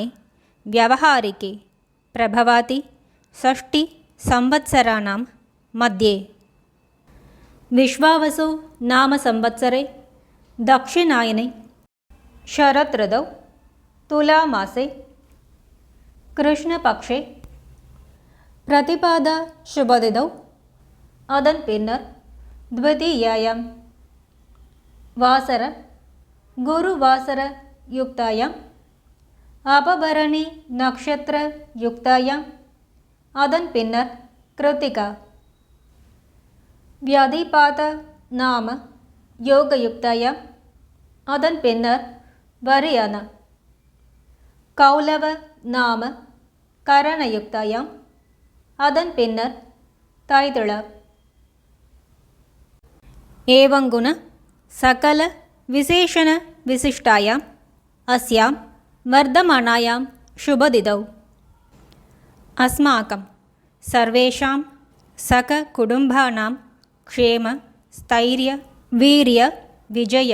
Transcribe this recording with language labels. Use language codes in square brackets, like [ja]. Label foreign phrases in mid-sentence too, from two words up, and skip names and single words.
[sa] व्यावहारिके प्रभवाति 6 संवत्सराणां मध्ये विश्वावसु नाम संवत्सरे दक्षिणायने शरत् ऋतौ तुलामासे कृष्णपक्षे प्रतिपादा शुभदिनौ [ta] அதன் பின்னர் [sa] द्वितीयायां वासर गुरुवासर युक्तायां अपभरणी नक्षत्र युक्तायां [ta] அதன் பின்னர் கிருத்திகா [sa] व्याधिपात नाम योगयुक्तायां [ta] அதன் பின்னர் [sa] वरियाना कौलव नाम करणयुक्तायां [ta] அதன் பின்னர் தைதுளா. [sa] एवंगुण सकल विशेषण विशिष्टायां अस्यां वर्धमानायां शुभदिनौ अस्माकं सर्वेषां सककुटुम्बानां क्षेम स्थैर्य वीर्य विजय